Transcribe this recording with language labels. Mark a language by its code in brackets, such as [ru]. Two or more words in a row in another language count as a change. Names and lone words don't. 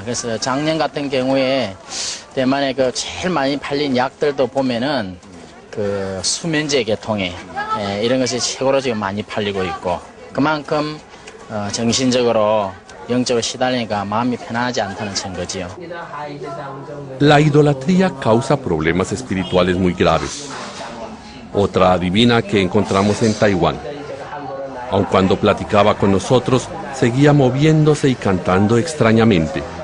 [ko] 그래서 작년 같은 경우에 대만에 그 제일 많이 팔린 약들도 보면은 그 수면제 계통에 이런 것이 최고로 지금 많이 팔리고 있고, 그만큼 정신적으로 영적으로 시달리니까 마음이 편하지 않다는 증거지요. [es] La idolatría causa problemas espirituales muy graves. Otra adivina que encontramos en Taiwán, aun cuando platicaba con nosotros, seguía moviéndose y cantando extrañamente.